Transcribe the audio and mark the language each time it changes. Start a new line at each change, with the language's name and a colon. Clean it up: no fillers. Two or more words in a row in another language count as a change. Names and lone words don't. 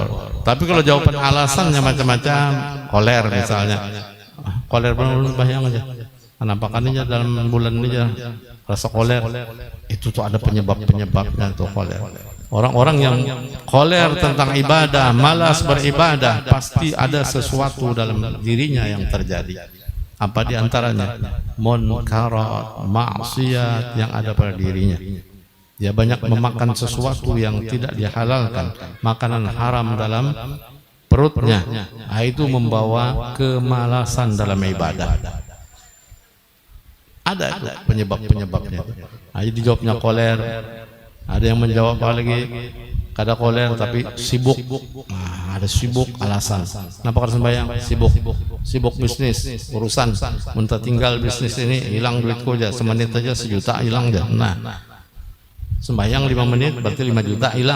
Indonesian: Tapi kalau jawaban alasannya macam-macam, koler misalnya, koler belum sembahyang aja, kenapa kan ini dalam bulan ini aja rasa koler, itu tuh ada penyebabnya tuh koler. Orang-orang yang koler tentang ibadah, malas beribadah, pasti ada sesuatu dalam dirinya yang terjadi. Apa diantaranya? Munkarat, maksiat yang ada pada dirinya. Dia banyak memakan sesuatu yang tidak dihalalkan, makanan haram dalam perutnya. Nah, itu membawa kemalasan dalam ibadah. Ada itu penyebab-penyebabnya. Nah, jadi dijawabnya koler. Ada yang menjawab apa lagi?
Banjar: Kada koler
Indonesian: tapi sibuk. Nah, ada sibuk alasan. Kenapa kada sembahyang? Sibuk bisnis, urusan. Muntah tinggal bisnis ini hilang duitku aja, semenit aja 1 juta hilang aja. Nah, sembahyang 5 menit berarti 5 juta hilang.